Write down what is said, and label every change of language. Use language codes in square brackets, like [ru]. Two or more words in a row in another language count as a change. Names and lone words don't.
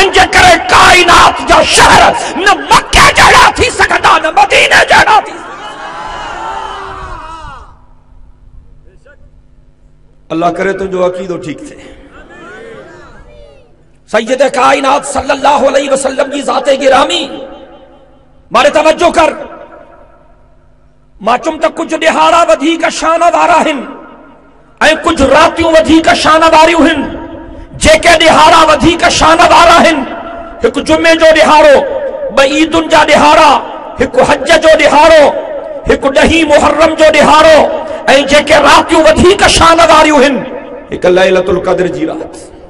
[sd] इन जे करे काइनात जा शहर न मक्के जहिड़ा थी सघंदा, न मदीने जहिड़ा थी। अल्लाह करे तुंहिंजो अक़ीदो ठीक थिए। सय्यद काइनात [ar] صلى الله عليه وسلم [sd] जी ज़ाते गिरामी मारे तवज्जो कर। मां चुम त कुछ ॾिहाड़ा वधीक शान वारा आहिनि ऐं कुछ रातियूं वधीक शान वारियूं आहिनि। जेके ॾिहाड़ा वधीक शान वारा आहिनि, हिकु जुमे जो ॾिहाड़ो, ॿ ईदुनि जा ॾिहाड़ा, हिकु हज जो ॾिहाड़ो, हिकु 10 मुहर्रम जो ॾिहाड़ो, ऐं जेके रातियूं वधीक शान वारियूं आहिनि, हिकु लैलतुल क़द्र जी रात।